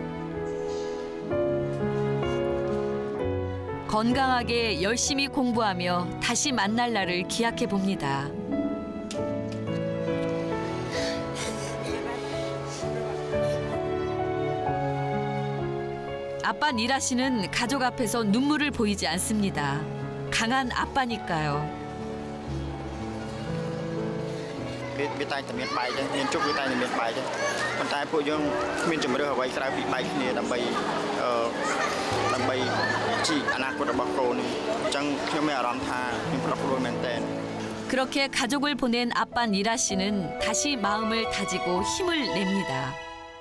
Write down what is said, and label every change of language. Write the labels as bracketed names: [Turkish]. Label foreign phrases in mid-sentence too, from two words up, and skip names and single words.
[Korean] 건강하게 열심히 공부하며 다시 만날 날을 기약해 봅니다. 아빠 니라 씨는 가족 앞에서 눈물을 보이지 않습니다. 강한 아빠니까요. [Khmer] វាតែតែមានបែកទេមានជប់វាតែតែមានបែកទេប៉ុន្តែពួកយើងគ្មានជំរឿអ្វីក្រៅពីបែកគ្នាដើម្បីជីអនាគតរបស់កូននេះអញ្ចឹងខ្ញុំមានអារម្មណ៍ថាខ្ញុំប្រកបមែនតើ [Korean] 그렇게 가족을 보낸 아빠 니라 씨는 다시 마음을 다지고 힘을 냅니다.